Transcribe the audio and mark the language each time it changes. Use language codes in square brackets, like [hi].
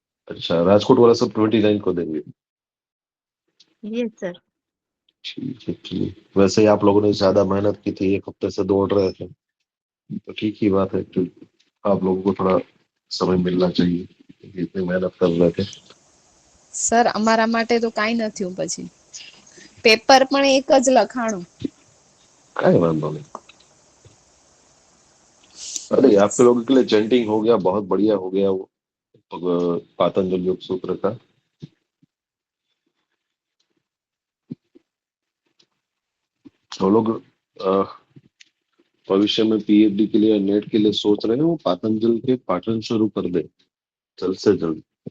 [hi] अच्छा, राजकोट वाला सब 29 को देंगे। [en] Yes sir. [hi] ठीक है, ठीक। वैसे ही आप लोगों ने ज्यादा मेहनत की थी, 1 हफ्ते से दौड़ रहे थे, तो ठीक ही बात है कि आप लोगों को थोड़ा समय मिलना चाहिए, क्योंकि इतनी मेहनत कर रहे थे। [gu] સર અમારા માટે તો કાંઈ ન થયું, પછી પેપર પણ એક જ લખાણું। काय वांधो नहीं। [hi] अरे आपके लोगों के लिए चैंटिंग हो गया, बहुत बढ़िया हो गया वो पातंजल योग सूत्र का। जो लोग भविष्य में पीएचडी के लिए, नेट के लिए सोच रहे हैं, वो पातंजल के पाठन शुरू कर दे जल्द से जल्द।